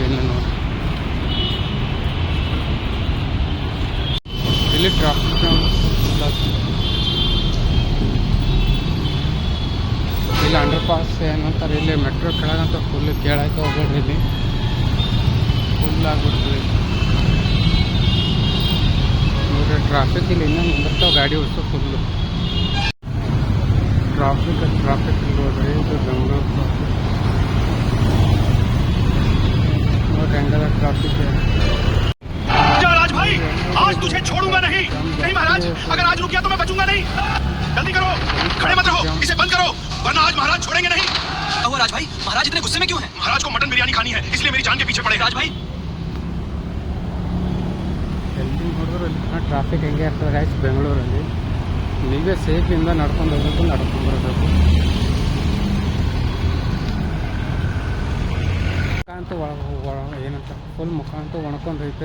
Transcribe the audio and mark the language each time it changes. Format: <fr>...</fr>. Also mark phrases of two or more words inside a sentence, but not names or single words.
<kn>ಇನ್ನು ನೋಡಿ ಇಲ್ಲಿ ಟ್ರಾಫಿಕ್ ಇಲ್ಲಿ</kn> <en>under pass</en> <kn>ಏನಂತಾರೆ, ಇಲ್ಲಿ ಮೆಟ್ರೋ ಕೆಳಗಂತ ಫುಲ್ ಕೇಳಕ್ಕೆ ಹೋಗ್ಬೇಡ್ರಿ, ಇಲ್ಲಿ ಫುಲ್ ಆಗ್ಬಿಡ್ತದೆ ನೋಡ್ರಿ ಟ್ರಾಫಿಕ್. ಇಲ್ಲಿ ಇನ್ನೂ ನಿಂದಿರ್ತಾವೆ ಗಾಡಿ ಓಡಿಸೋ ಫುಲ್ಲು ಟ್ರಾಫಿಕ್ ನೋಡ್ರಿ. ಇದು ಬೆಂಗಳೂರು ಟ್ರಾಫಿಕ್. ಟ್ರಾಫಿಕ್</kn> <hi>जा राज भाई, आज तुझे छोड़ूंगा नहीं। नहीं महाराज, अगर आज रुक गया तो मैं बचूंगा नहीं। जल्दी करो, खड़े मत रहो, इसे बंद करो, वरना आज महाराज छोड़ेंगे नहीं। क्या हुआ राज भाई, महाराज इतने गुस्से में क्यों हैं? महाराज को मटन बिरयानी खानी है, इसलिए मेरी जान के पीछे पड़े। राज भाई</hi> <kn>ಎಲ್ಲಿ ನೋಡಿದ್ರು ಅಲ್ಲಿ ಟ್ರಾಫಿಕ್ ಹೆಂಗೆ ಆಗ್ತದೆ ಗೈಸ್ ಬೆಂಗಳೂರಲ್ಲಿ. ನೀವೇ ಸೇಫಿಂದ ನಡ್ಕೊಂಡು ಹೋಗ್ಬೇಕು, ನಡ್ಕೊಂಡು ಬರಬೇಕು. ಮುಖ ಅಂತೂ ಏನಂತ ಫುಲ್ ಮುಖ ಅಂತೂ ಒಣಕೊಂಡು ಹೋಯ್ತು.</kn>